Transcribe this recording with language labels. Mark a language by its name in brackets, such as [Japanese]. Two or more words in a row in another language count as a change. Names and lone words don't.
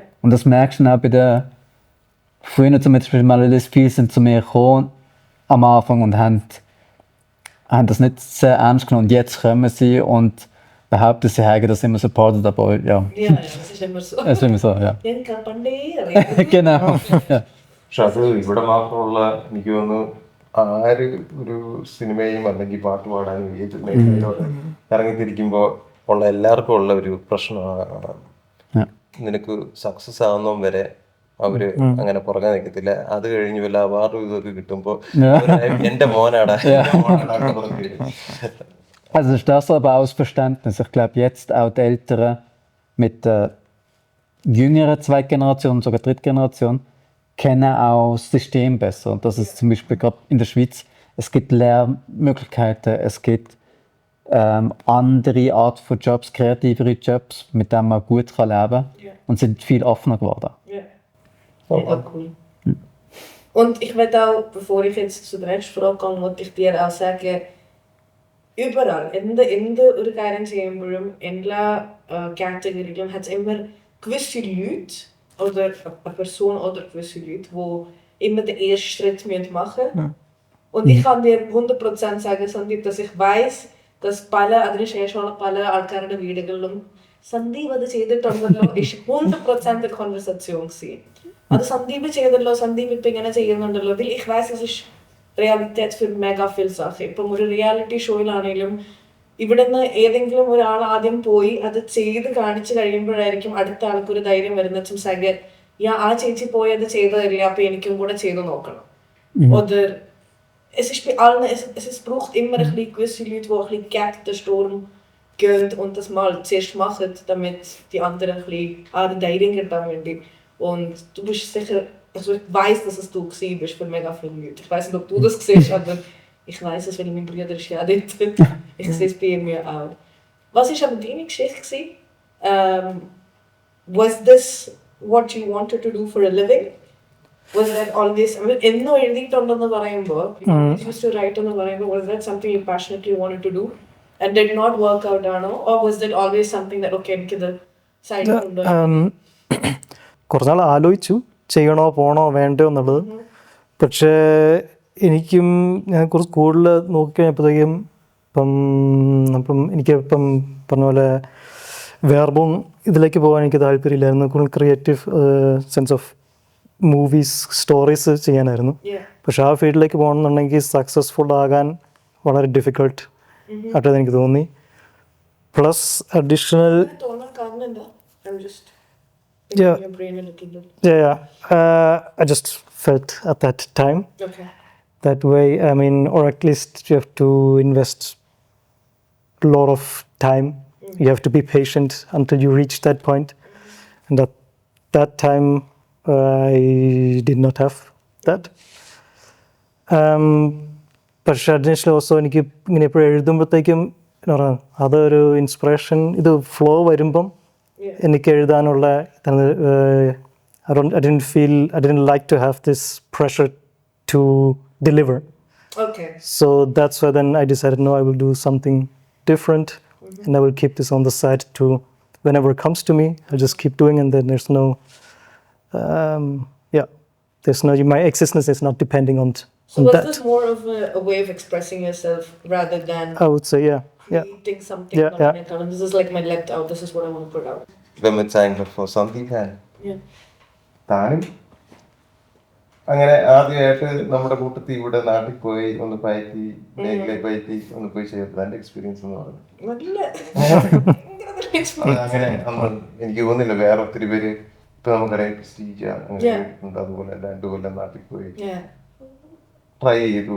[German] Und das merkst du auch bei den Früher zum Beispiel Malayalis, viele sind zu mir gekommen am Anfang und haben das nicht sehr ernst genommen. Und jetzt kommen sie und behaupten, sie hätten das immer supportet, aber ja. Ja, das ist immer so. Es ist immer so, ja. [Malayalam] എനിക്ക് പണ്ടേ അറിയാം. [German] Genau. Ja. [Malayalam] പക്ഷെ അത് ഇവിടെ മാത്രമുള്ള എനിക്ക് തോന്നുന്നു ആര് ഒരു സിനിമയും അല്ലെങ്കിൽ പാട്ട് പാടാനും ഏത് മേഖലയിലോട്ട് ഇറങ്ങിത്തിരിക്കുമ്പോൾ ഉള്ള എല്ലാവർക്കും ഉള്ള ഒരു പ്രശ്നമാണ് [German] Ja. [Malayalam] നിനക്ക് സക്സസ് ആവുന്നതും വരെ അവര് അങ്ങനെ പുറകെ നിൽക്കത്തില്ല. അത് കഴിഞ്ഞ് വല്ല അവാർഡും ഇതൊക്കെ കിട്ടുമ്പോ എന്റെ മോനാടാ എന്ന് പറഞ്ഞ് വരും. [German] Also ist das aber auch das Verständnis. Ich glaube, jetzt auch die Älteren mit der jüngeren Zweitgeneration, sogar Drittgeneration, kennen auch das System besser. Und das ist zum Beispiel gerade in der Schweiz, es gibt Lehrmöglichkeiten, es gibt andere Art von Jobs, kreativere Jobs, mit denen man gut kann leben kann Ja. und sind viel offener geworden. Ja. Mega cool. Und ich werde auch, bevor ich jetzt zu der nächsten Frage gehe, wollte ich dir auch sagen, überall, [Malayalam] എന്ത് ഒരു കാര്യം ചെയ്യുമ്പോഴും എല്ലാ കാറ്റഗറിയിലും [German] hat es immer gewisse Leute oder eine Person oder gewisse Leute, die immer den ersten Schritt machen müssen. Und ich kann dir 100% sagen, Sandeep, dass ich weiß, dass [Malayalam] അതിനുശേഷമുള്ള പല ആൾക്കാരുടെ വീടുകളിലും സന്ദീപ് അത് ചെയ്തിട്ടുണ്ടല്ലോ 100% കോൺവെർസേഷൻ അത് സന്ദീപ് ചെയ്തല്ലോ, സന്ദീപ് ഇപ്പൊ ഇങ്ങനെ ചെയ്യുന്നുണ്ടല്ലോ. [German] ich weiß, das ist Realität für mega viel Sachen. [Malayalam] ഇപ്പം ഒരു റിയാലിറ്റി ഷോയിലാണെങ്കിലും ഇവിടുന്ന് ഏതെങ്കിലും ഒരാൾ ആദ്യം പോയി അത് ചെയ്ത് കാണിച്ചു കഴിയുമ്പോഴായിരിക്കും അടുത്ത ആൾക്കൊരു ധൈര്യം വരുന്നത് [German] zum sagen, ja, [Malayalam] ആ ചേച്ചി പോയി അത് ചെയ്തതല്ലേ, അപ്പൊ എനിക്കും കൂടെ ചെയ്ത് നോക്കണം. [German] Oder es ist bei allen, es braucht immer ein bisschen gewisse Leute, die ein bisschen gegen den Sturm gehen und das mal zuerst machen, damit die anderen ein bisschen den [Malayalam] ധൈര്യം കിട്ടാൻ വേണ്ടി. [German] Und du bist sicher, also ich weiss, dass es du gewesen bist für mega viele Leute. Ich weiss nicht, ob du das siehst, aber ich weiss es, weil mein Bruder ist ja dort. Ich sehe es bei mir auch. Was war aber deine Geschichte gewesen? [English] Was this what you wanted to do for a living? Was that always, I mean, [Malayalam] എന്നോ എഴുതിയിട്ടുണ്ടെന്ന് പറയുമ്പോൾ, [English] used to write [Malayalam] എന്ന് പറയുമ്പോൾ, [English] was that something you passionately wanted to do and did not work out ആണോ? Or was that always something that, [Malayalam] okay, എനിക്കിത് സൈഡിൽ കൊണ്ടുപോയി? കുറച്ചുനാൾ ആലോചിച്ചു ചെയ്യണോ പോണോ വേണ്ടോ എന്നുള്ളത്. പക്ഷേ എനിക്കും ഞാൻ കുറച്ച് കൂടുതൽ നോക്കിക്കഴിഞ്ഞപ്പോഴത്തേക്കും അപ്പം എനിക്ക് ഇപ്പം പറഞ്ഞ പോലെ വേർബും ഇതിലേക്ക് പോകാൻ എനിക്ക് താല്പര്യമില്ലായിരുന്നു. കൂടുതൽ [English] creative sense of movies stories [Malayalam] ചെയ്യാനായിരുന്നു. പക്ഷെ ആ ഫീൽഡിലേക്ക് പോകണമെന്നുണ്ടെങ്കിൽ സക്സസ്ഫുൾ ആകാൻ വളരെ ഡിഫിക്കൾട്ട് ആയിട്ടത് എനിക്ക് തോന്നി. [English] plus additional I just felt at that time that way. I mean, or at least you have to invest a lot of time. You have to be patient until you reach that point. And at that time, I did not have that. [Malayalam] പക്ഷേ [English] additional also [Malayalam] എനിക്ക് ഇങ്ങനെ എപ്പോഴും എഴുതുമ്പോഴത്തേക്കും എന്താ പറയുക, അതൊരു ഇൻസ്പിറേഷൻ, ഇത് ഫ്ലോ വരുമ്പം എനിക്ക് എഴുതാനുള്ള [English] I didn't like to have this pressure to deliver. Okay. So that's why then I decided, no, I will do something different, and I will keep this on the side to whenever it comes to me, I'll just keep doing, and then there's no, my existence is not depending on So was that. this more of a way of expressing yourself rather than I would say, yeah. creating something? This is like my let out. This is what I want to put out. [German] Wenn man zeigen [English] for something can. Yeah. [Malayalam] താനും അങ്ങനെ ആദ്യമായിട്ട് നമ്മുടെ കൂട്ടത്തിൽ ഇവിടെ നാട്ടിൽ പോയി ഒന്ന് പയറ്റി പയറ്റി ഒന്ന് പോയി ചെയ്തത് എൻ്റെ എക്സ്പീരിയൻസ് എന്ന് പറഞ്ഞു. അങ്ങനെ എനിക്ക് തോന്നുന്നില്ല വേറെ ഒത്തിരി പേര് ഇപ്പൊ നമുക്കറിയാം പ്രസ്റ്റീജ് അങ്ങനെ ഉണ്ട്, അതുപോലെ 2 കൊല്ലം നാട്ടിൽ പോയി ട്രൈ ചെയ്തു.